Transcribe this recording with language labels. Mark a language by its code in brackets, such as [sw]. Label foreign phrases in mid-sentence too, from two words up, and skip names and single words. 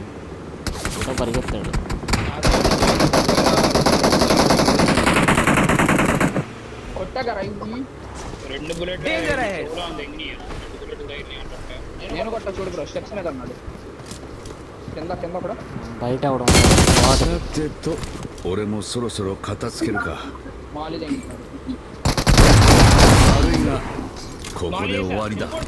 [te] ఏదో పరిగెత్తాడు. రెండు బుల్లెట్ నేను కొట్ట చూడు బ్రో, స్టెప్స్ మీద అన్నాడు. కింద కూడా బయట అవడం. [ja] さてと俺もそろそろ片付けるか。 [te] మాలి తెంగుతున్నాడు. [ja] 悪いがここで終わりだ。